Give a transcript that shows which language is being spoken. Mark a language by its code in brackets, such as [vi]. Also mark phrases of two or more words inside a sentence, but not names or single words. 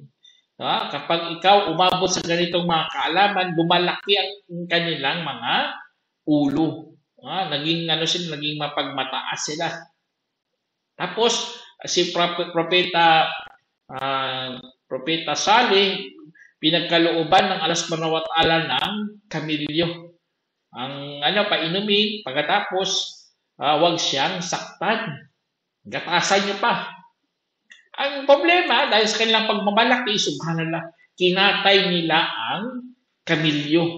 [tl] Kapag ikaw umabot sa ganitong mga kaalaman, bumalaki ang kanilang mga ulo. Naging mapagmataas sila. Tapos, si Propeta Salih, pinagkalooban ng Allah [ar] سبحانه وتعالى [tl] ng kamilyo. Ang painumin, pagkatapos, wag siyang saktan. Gatasan niyo pa. Ang problema, dahil sa kanilang pagmamalaki, subhanallah, kinatay nila ang kamilyo.